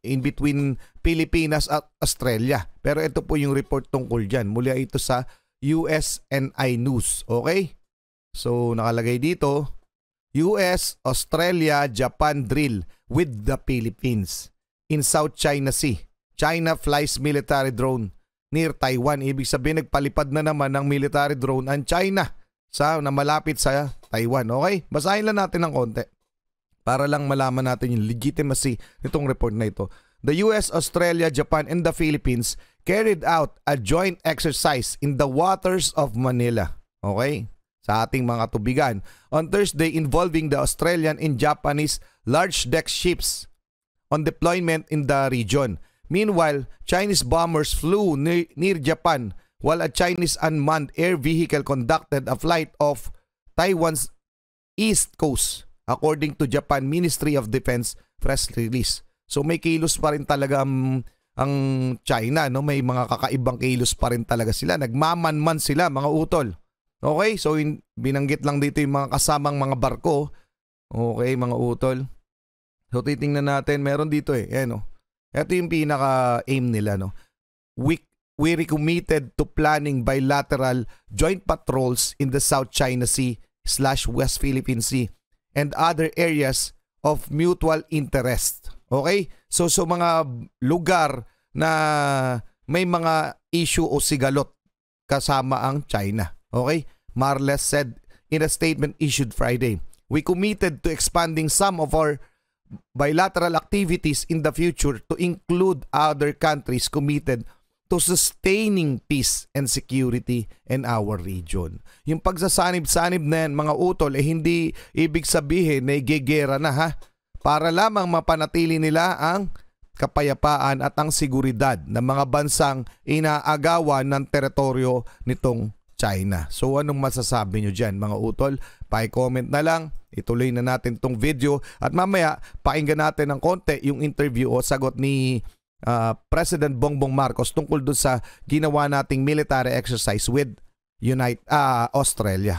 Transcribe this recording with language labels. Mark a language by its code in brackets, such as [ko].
[en] In between Pilipinas at Australia. Pero ito po yung report tungkol dyan. Mula ito sa USNI News. Okay? [tl] So nakalagay dito, [en] US, Australia, Japan drill with the Philippines in South China Sea. China flies military drone near Taiwan. [tl] Ibig sabihin nagpalipad na naman ng military drone ang China na malapit sa Taiwan. Okay? Basahin lang natin ng konti para lang malaman natin yung legitimacy nitong report na ito. [en] The US, Australia, Japan, and the Philippines carried out a joint exercise in the waters of Manila. Okay? [tl] Sa ating mga tubigan [en] on Thursday involving the Australian and Japanese large deck ships on deployment in the region. Meanwhile, Chinese bombers flew near Japan while a Chinese unmanned air vehicle conducted a flight off Taiwan's east coast, according to Japan Ministry of Defense press release. [tl] So may kilos pa rin talaga ang China, no? May mga kakaibang kilos pa rin talaga sila. Nagmamanman sila, mga utol. Okay, so binanggit lang dito yung mga kasamang mga barko. Okay, mga utol. So titingnan natin, meron dito no. Ito yung pinaka-aim nila, no. [en] We recommitted to planning bilateral joint patrols in the South China Sea / West Philippine Sea and other areas of mutual interest. Okay? [tl] So mga lugar na may mga issue o sigalot kasama ang China. Okay? [en] Marles said in a statement issued Friday, we committed to expanding some of our bilateral activities in the future to include other countries committed to sustaining peace and security in our region. [tl] Yung pagsasanib-sanib na yan, mga utol, hindi ibig sabihin na igegera na para lamang mapanatili nila ang kapayapaan at ang seguridad ng mga bansang inaagawan ng teritoryo nitong China. So anong masasabi nyo dyan, mga utol? Pa-comment na lang, ituloy na natin tong video at mamaya pakinggan natin ng konti yung interview o sagot ni President Bongbong Marcos tungkol doon sa ginawa nating [en] military exercise with Australia.